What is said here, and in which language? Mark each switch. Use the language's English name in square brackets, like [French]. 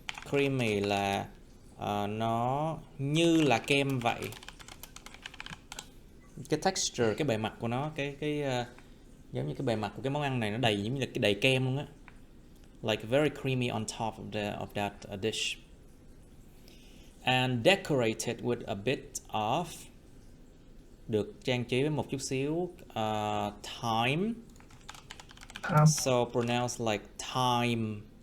[Vietnamese] Creamy là nó như là kem vậy. Cái texture, cái bề mặt của nó, giống như cái bề mặt của cái món ăn này nó đầy giống như là cái đầy kem luôn á. [English] Like very creamy on top of that dish. And decorated with a bit of, [Vietnamese] được trang trí với một chút xíu thyme. [English] So pronounced like thyme.